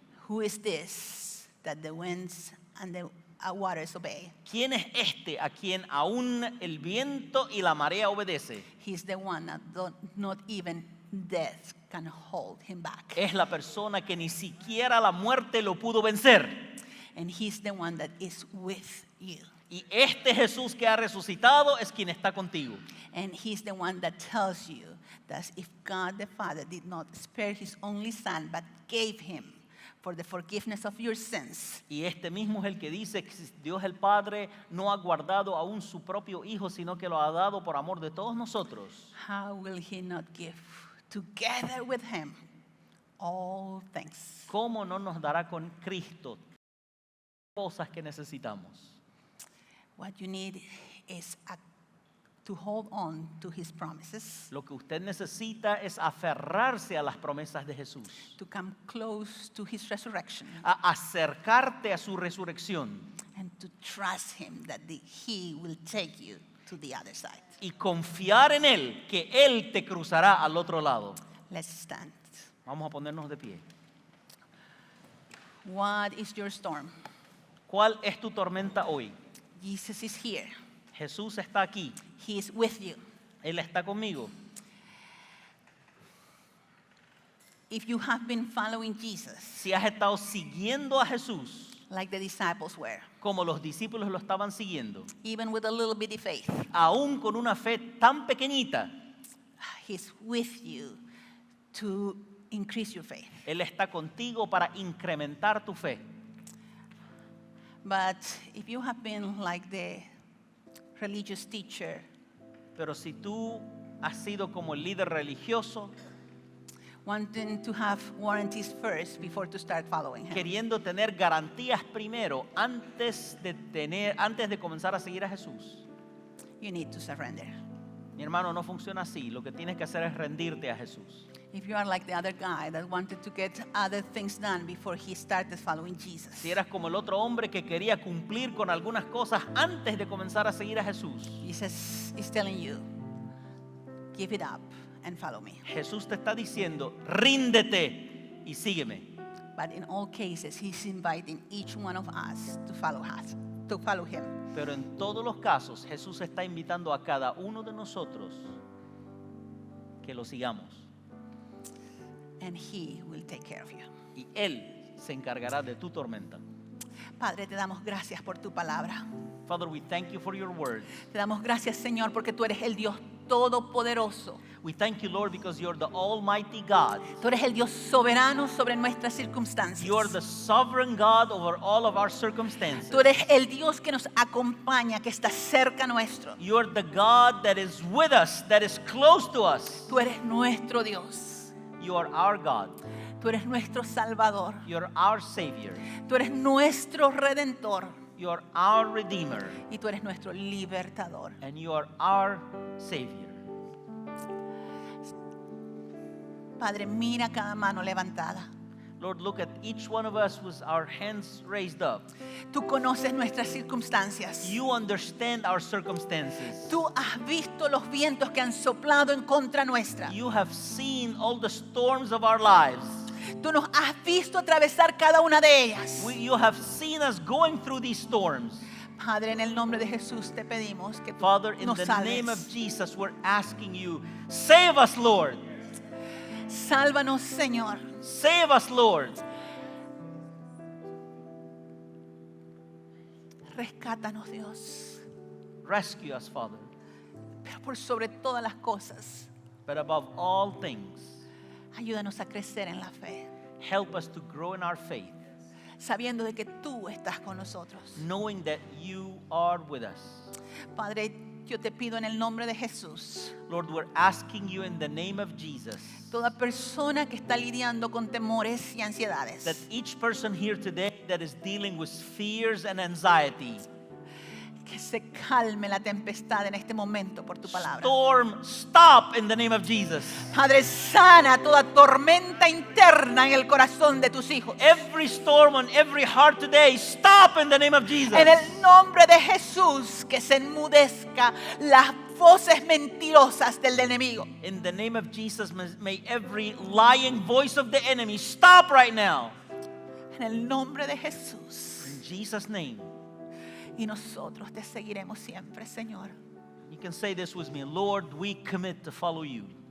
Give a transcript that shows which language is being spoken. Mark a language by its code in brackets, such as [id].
[en] Who is this that the winds and the waters obey? [es] ¿Quién es este a quien aún el viento y la marea obedece? [en] He's the one that not even death can hold him back. [es] Es la persona que ni siquiera la muerte lo pudo vencer. [en] And he's the one that is with you. [es] Y este Jesús que ha resucitado es quien está contigo. [en] And he's the one that tells you that if God the Father did not spare his only son, but gave him for the forgiveness of your sins, [es] Y este mismo es el que dice que Dios el Padre no ha guardado aún su propio Hijo, sino que lo ha dado por amor de todos nosotros. [en] how will he not give together with him all things? [es] ¿Cómo no nos dará con Cristo cosas que necesitamos? [en] What you need is to hold on to his promises, [es] Lo que usted necesita es aferrarse a las promesas de Jesús, [en] to come close to his resurrection, [es] a acercarte a su resurrección [en] and to trust him that he will take you to the other side. [es] y confiar en Él, que Él te cruzará al otro lado. [en] Let's stand. [es] Vamos a ponernos de pie. [en] What is your storm? [es] ¿Cuál es tu tormenta hoy? [en] Jesus is here. [es] Jesús está aquí, [en] He is with you. [es] Él está conmigo. [en] If you have been following Jesus, [es] Si has estado siguiendo a Jesús, [en] like the disciples were, [es] como los discípulos lo estaban siguiendo, [en] even with a little bitty faith, [es] aún con una fe tan pequeñita, [en] He's with you to increase your faith. [es] Él está contigo para incrementar tu fe. [en] But if you have been like the religious teacher, [es] Pero si tú has sido como el líder religioso, [en] wanting to have warranties first before to start following Him, [es] queriendo tener garantías primero antes de comenzar a seguir a Jesús, [en] you need to surrender. [es] Mi hermano, no funciona así. Lo que tienes que hacer es rendirte a Jesús. [en] If you are like the other guy that wanted to get other things done before he started following Jesus. [es] Si eras como el otro hombre que quería cumplir con algunas cosas antes de comenzar a seguir a Jesús, [en] Jesus is telling you, give it up and follow me. [es] Jesús te está diciendo, ríndete y sígueme. [en] But in all cases, he's inviting each one of us, to follow him. [es] Pero en todos los casos, Jesús está invitando a cada uno de nosotros que lo sigamos. [en] And he will take care of you. [es] Y Él se encargará de tu tormenta. Padre, te damos gracias por tu palabra. [en] Father, we thank you for your word. [es] Te damos gracias, Señor, porque tú eres el Dios todopoderoso. [en] We thank you, Lord, because you're the Almighty God. [es] Tú eres el Dios soberano sobre nuestras circunstancias. [en] You are the sovereign God over all of our circumstances. [es] Tú eres el Dios que nos acompaña, que está cerca nuestro. [en] You are the God that is with us, that is close to us. [es] Tú eres nuestro Dios. [en] You are our God. [es] Tú eres nuestro Salvador. [en] You are our Savior. [es] Tú eres nuestro Redentor. [en] You are our Redeemer. [es] Y tú eres nuestro Libertador. [en] And you are our Savior. [es] Padre, mira cada mano levantada. [en] Lord, look at each one of us with our hands raised up. [es] Tú conoces nuestras circunstancias. [en] You understand our circumstances. [es] Tú has visto los vientos que han soplado en contra nuestra. [en] You have seen all the storms of our lives. [es] Tú nos has visto atravesar cada una de ellas. [en] You have seen us going through these storms. [es] Padre, en el nombre de Jesús te pedimos que tú [en] Father, in [es] nos [en] the [es] salves. [en] name of Jesus, we're asking you, save us, Lord. [es] Sálvanos, Señor. [en] Save us, Lord. [es] Rescátanos, Dios. [en] Rescue us, Father. [es] Pero por sobre todas las cosas, [en] But above all things, [es] ayúdanos a crecer en la fe, [en] help us to grow in our faith, [es] sabiendo de que tú estás con nosotros. [en] knowing that you are with us. [es] Padre, yo te pido en el nombre de Jesús, [en] Lord, we're asking you in the name of Jesus [es] toda persona que está lidiando con temores y ansiedades, [en] that each person here today that is dealing with fears and anxiety, [es] que se calme la tempestad en este momento por tu palabra. [en] storm, stop in the name of Jesus. [es] Padre, sana toda tormenta interna en el corazón de tus hijos. [en] Every storm on every heart today, stop in the name of Jesus. [es] En el nombre de Jesús, que se enmudezca las voces mentirosas del enemigo. [en] In the name of Jesus, may every lying voice of the enemy stop right now. [es] En el nombre de Jesús. [en] In Jesus' name. [es] Y nosotros te seguiremos siempre, Señor. [en] You can say this with me. Lord, we commit to follow you.